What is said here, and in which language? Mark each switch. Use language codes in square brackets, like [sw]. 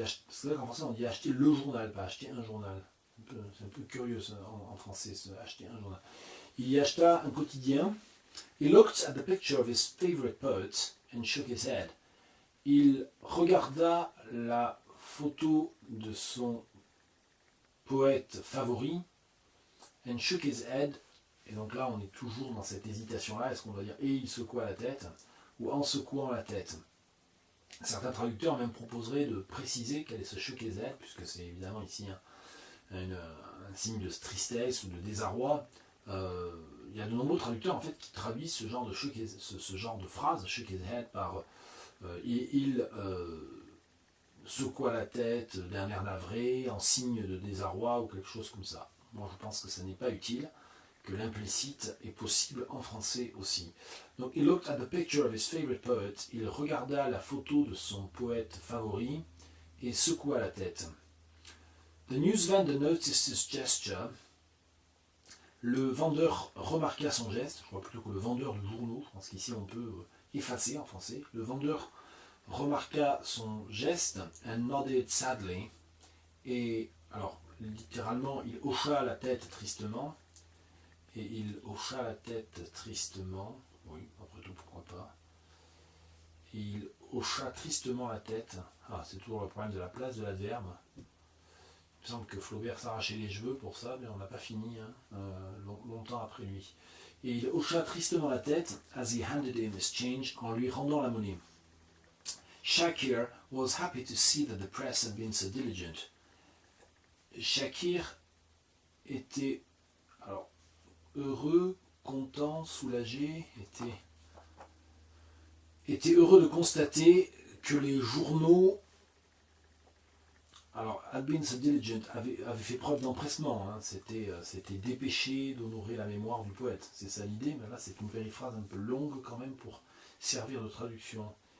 [fr] C'est vrai qu'en français on dit acheter le journal, pas acheter un journal. C'est un peu curieux ça, en français, acheter un journal. Il y acheta un quotidien. [en] He looked at the picture of his favorite poet and shook his head. [fr] Il regarda la photo de son poète favori [en] and shook his head. [fr] Et donc là, on est toujours dans cette hésitation-là. Est-ce qu'on doit dire « et il secoua la tête » ou « en secouant la tête ». Certains traducteurs même proposeraient de préciser quel est ce [en] shook his head, [fr] puisque c'est évidemment ici un signe de tristesse ou de désarroi. Il y a de nombreux traducteurs en fait qui traduisent ce genre de phrase, « [en] shook his head [fr] » par il secoua la tête d'un air navré, en signe de désarroi ou quelque chose comme ça. Moi je pense que ça n'est pas utile, que l'implicite est possible en français aussi. Donc, [en] he looked at the picture of his favorite poet, [fr] il regarda la photo de son poète favori et secoua la tête. [en] The news vendor noticed his gesture. [fr] Le vendeur remarqua son geste, je crois plutôt que le vendeur de journaux, je pense qu'ici on peut effacer en français. Le vendeur remarqua son geste [en] and nodded sadly. [fr] Et alors, littéralement, il hocha la tête tristement. Et il hocha la tête tristement. Oui, après tout, pourquoi pas. Et il hocha tristement la tête. Ah, c'est toujours le problème de la place de l'adverbe. Il me semble que Flaubert s'arrachait les cheveux pour ça, mais on n'a pas fini, hein, longtemps après lui. Et il hocha tristement la tête [en] as he handed him his change, [fr] en lui rendant la monnaie. [en] Shakir was happy to see that the press had been so diligent. [fr] Shakir était alors heureux, content, soulagé, était heureux de constater que les journaux, alors [en] had been so diligent, [fr] avaient fait preuve d'empressement, hein, c'était dépêché d'honorer la mémoire du poète, c'est ça l'idée, mais là c'est une périphrase un peu longue quand même pour servir de traduction.